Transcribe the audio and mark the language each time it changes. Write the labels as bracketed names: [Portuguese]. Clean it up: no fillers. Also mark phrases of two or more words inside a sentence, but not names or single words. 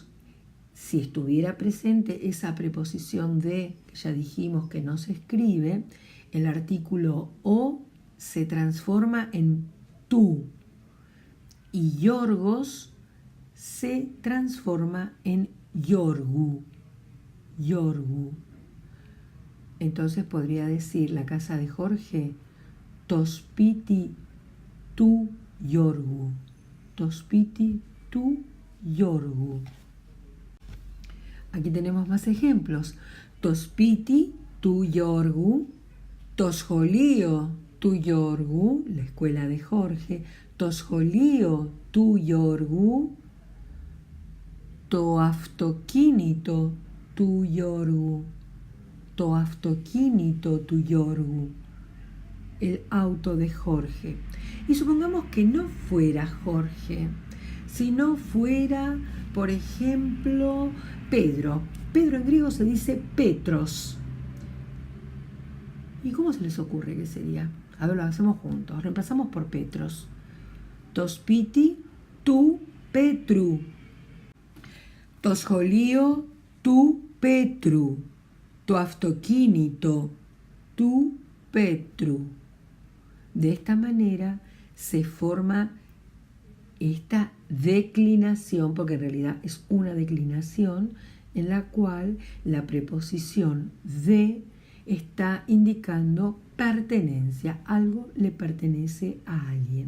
[Spanish] Si estuviera presente esa preposición de, que ya dijimos que no se escribe, el artículo o se transforma en tú y Yorgos se transforma en Yorgu. Yorgu. Entonces podría decir la casa de Jorge, [Greek] το σπίτι του Yorgu. Το σπίτι του Yorgu. [Spanish] Aquí tenemos más ejemplos. [Greek] Το σπίτι του Yorgu, το σχολείο του Yorgu, [Spanish] la escuela de Jorge, [Greek] το σχολείο του Yorgu, το αυτοκίνητο του Yorgu, το αυτοκίνητο του Yorgu, [Spanish] el auto de Jorge. Y supongamos que no fuera Jorge, sino fuera, por ejemplo, Pedro. Pedro en griego se dice Petros. ¿Y cómo se les ocurre que sería? A ver, lo hacemos juntos. Reemplazamos por Petros. [Greek] Το σπίτι του Πέτρου. Το σχολείο του Πέτρου. Το αυτοκίνητο του Πέτρου. [Spanish] De esta manera se forma esta declinación, porque en realidad es una declinación en la cual la preposición de está indicando pertenencia, algo le pertenece a alguien.